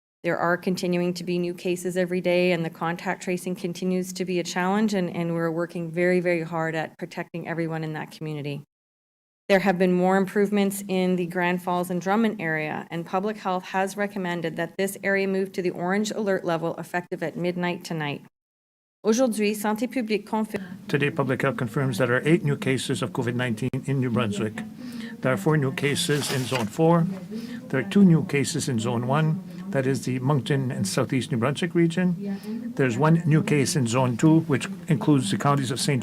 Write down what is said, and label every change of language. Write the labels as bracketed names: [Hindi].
[English] There are continuing to be new cases every day, and the contact tracing continues to be a challenge, and we're working very, very hard at protecting everyone in that community. There have been more improvements in the Grand Falls and Drummond area, and public health has recommended that this area move to the orange alert level effective at midnight tonight. [French] Aujourd'hui, Santé publique confirme. [English] Today, public health confirms that there are 8 new cases of COVID-19 in New Brunswick. There are 4 new cases in Zone 4. There are 2 new cases in Zone 1, that is the Moncton and Southeast New Brunswick region. There's 1 new case in Zone 2, which includes the counties of St.